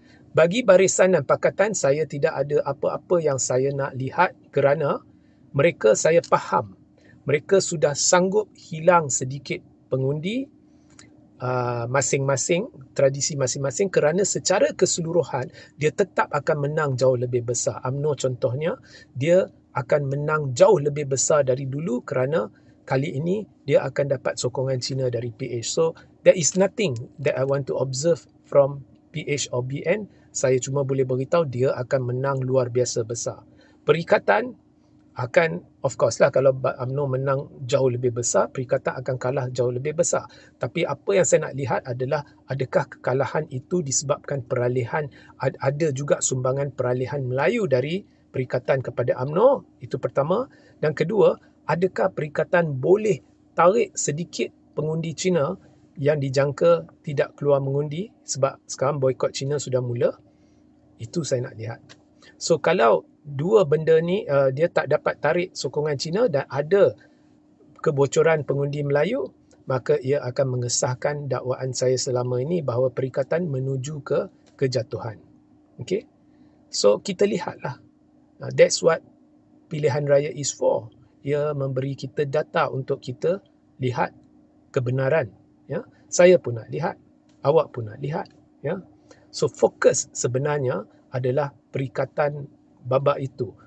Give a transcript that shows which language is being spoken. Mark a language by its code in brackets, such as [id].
[ms] Bagi Barisan dan Pakatan, saya tidak ada apa-apa yang saya nak lihat kerana mereka, saya faham, mereka sudah sanggup hilang sedikit pengundi masing-masing, tradisi masing-masing, kerana secara keseluruhan dia tetap akan menang jauh lebih besar. UMNO contohnya, dia akan menang jauh lebih besar dari dulu kerana kali ini dia akan dapat sokongan Cina dari PH. [en] So, there is nothing that I want to observe from PH or BN. [ms] Saya cuma boleh beritahu dia akan menang luar biasa besar. Perikatan akan, of course lah, kalau UMNO menang jauh lebih besar, Perikatan akan kalah jauh lebih besar. Tapi apa yang saya nak lihat adalah adakah kekalahan itu disebabkan peralihan, ada juga sumbangan peralihan Melayu dari Perikatan kepada UMNO, itu pertama. Dan kedua, adakah Perikatan boleh tarik sedikit pengundi Cina yang dijangka tidak keluar mengundi sebab sekarang boikot Cina sudah mula. Itu saya nak lihat. So kalau dua benda ni dia tak dapat tarik sokongan Cina dan ada kebocoran pengundi Melayu, maka ia akan mengesahkan dakwaan saya selama ini bahawa Perikatan menuju ke kejatuhan. Okay? So kita lihatlah. [en] That's what pilihan raya is for. [ms] Ia memberi kita data untuk kita lihat kebenaran. Ya? Saya pun nak lihat, awak pun nak lihat. Ya? So fokus sebenarnya adalah Perikatan babak itu.